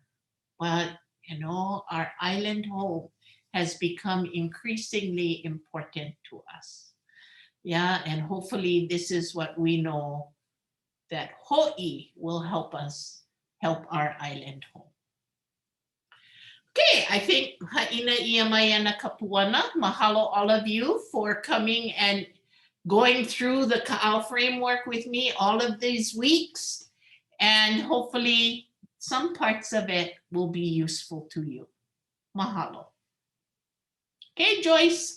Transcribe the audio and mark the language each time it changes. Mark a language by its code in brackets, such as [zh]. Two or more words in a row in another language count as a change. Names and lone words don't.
[en] But, you know, our island home has become increasingly important to us. Yeah, and hopefully this is what we know, that Hoʻi will help us help our island home. Okay, I think [haw] ha'ina ia mai ana kapuana. [en] Mahalo all of you for coming and going through the Kaʻao framework with me all of these weeks. And hopefully some parts of it will be useful to you. Mahalo. Okay, Joyce.